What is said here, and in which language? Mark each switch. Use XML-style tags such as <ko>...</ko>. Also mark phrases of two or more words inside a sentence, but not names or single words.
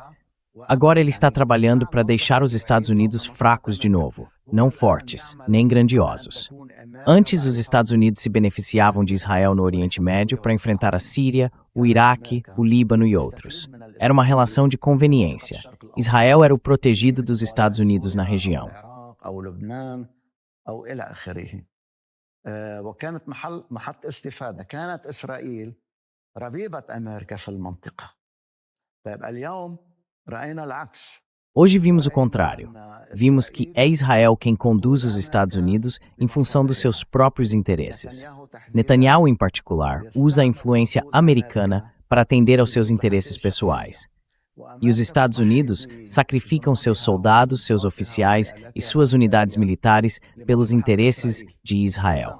<pt>Agora ele está trabalhando para deixar os Estados Unidos fracos de novo, não fortes, nem grandiosos. Antes, os Estados Unidos se beneficiavam de Israel no Oriente Médio para enfrentar a Síria, o Iraque, o Líbano e outros. Era uma relação de conveniência. Israel era o protegido dos Estados Unidos na região.</pt> <ar>أو إلى آخره وكانت محط استفادة. كانت إسرائيل ربيبة أمريكا في المنطقة. طيب اليوم رأينا العكس.</ar> <pt>Hoje vimos o contrário. Vimos que é Israel quem conduz os Estados Unidos em função dos seus próprios interesses. Netanyahu, em particular, usa a influência americana para atender aos seus interesses pessoais. E os Estados Unidos sacrificam seus soldados, seus oficiais e suas unidades militares pelos interesses de Israel.</pt>